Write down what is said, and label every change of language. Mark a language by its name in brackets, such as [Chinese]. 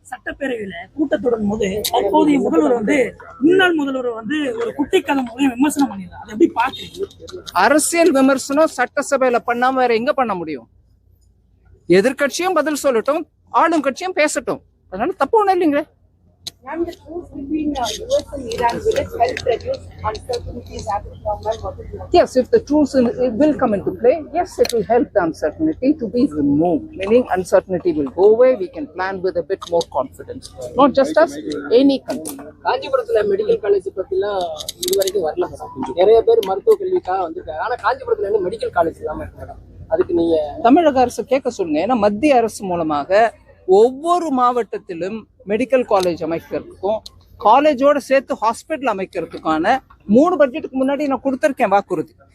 [Tamil] சட்டப்பேரவையில கூட்டத்தொடரும் போது அப்போதைய முதல்வர் முன்னாள் முதல்வர் ஒரு குட்டி கதை விமர்சனம் பண்ணிடுறாரு. அதை எப்படி பாக்குறீங்க? அரசியல் விமர்சனம் சட்டசபையில பண்ணாம வேற எங்க பண்ண முடியும்? எதிர்கட்சியும் பதில் சொல்லட்டும், ஆளும் கட்சியும் பேசட்டும். அதனால தப்பு ஒண்ணும் இல்லைங்களே. [English] And the truce between US and Iran, will it help reduce uncertainties at the moment? Yes, if the truce will come into play, yes, it will help the uncertainty to be removed. Meaning uncertainty will go away. We can plan with a bit more confidence. Not just us, any country. [Tamil] காஞ்சிபுரத்துல medical college பத்திலாம் இதுவரைக்கும் வரல. நிறைய பேர் மருத்துவ கல்விக்காக வந்திருக்காங்க. ஆனா காஞ்சிபுரத்துல இருந்து மெடிக்கல் காலேஜ் இல்லாம இருக்காங்க. அதுக்கு நீங்க தமிழக அரசு கேட்க சொல்லுங்க. ஏன்னா மத்திய அரசு மூலமாக ஒவ்வொரு மாவட்டத்திலும் மெடிக்கல் காலேஜ் அமைக்கிறதுக்கும் காலேஜோட சேர்த்து ஹாஸ்பிட்டல் அமைக்கிறதுக்கான 3 பட்ஜெட்டுக்கு முன்னாடி நான் கொடுத்திருக்கேன் வாக்குறுதி.